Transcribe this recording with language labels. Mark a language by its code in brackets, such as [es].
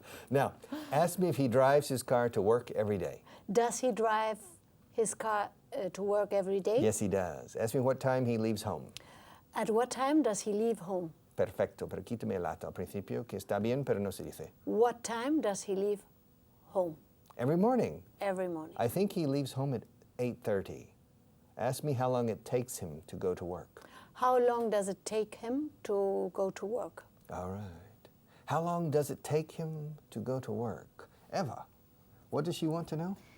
[en] Now, ask me if he drives his car to work every day. Does he drive his car to work every day? Yes, he does. Ask me what time he leaves home. At what time does he leave home? [es] Perfecto, pero quítame el ato al principio, que está bien, pero no se dice. [en] What time does he leave home? Every morning. Every morning. I think he leaves home at 8:30. Ask me how long it takes him to go to work. How long does it take him to go to work? All right. How long does it take him to go to work? Eva, what does she want to know?